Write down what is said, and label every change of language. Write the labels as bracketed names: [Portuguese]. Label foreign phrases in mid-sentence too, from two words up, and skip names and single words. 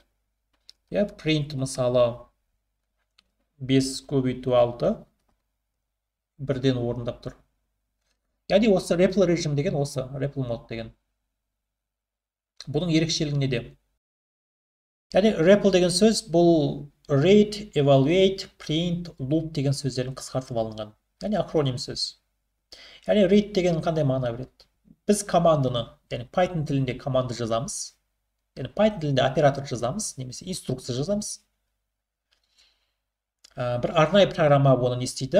[Kazakh] Print мысалы 5 көбейту 6 бірден орындап тұр. Яғни осы REPL режим деген осы, REPL мод деген. Бұның ерекшелігі неде? Яғни REPL деген сөз бұл [English] read, evaluate, print, loop [Kazakh] деген сөздерін қысқартып алынған. Яғни акроним сөз. Яғни read деген қандай мағына береді? Біз команданы, яғни Python тілінде команда жазамыз. Яғни Python тілінде оператор жазамыз, немесе инструкция жазамыз. Бір арнайы программа оны не істейді?